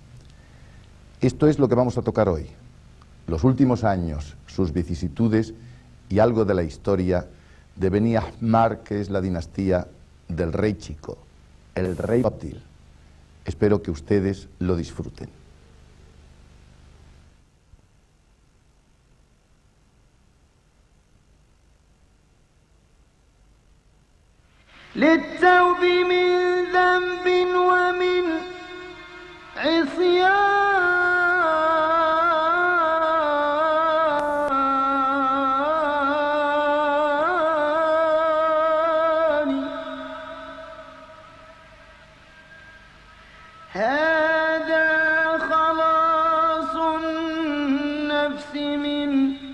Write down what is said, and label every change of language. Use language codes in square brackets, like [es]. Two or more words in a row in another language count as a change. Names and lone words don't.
[es] Esto es lo que vamos a tocar hoy, los últimos años, sus vicisitudes y algo de la historia de Beni Ahmar, que es la dinastía del rey chico, el rey Óptil. Espero que ustedes lo disfruten. [ar] للتوب من ذنب ومن عصيان هذا خلاص النفس من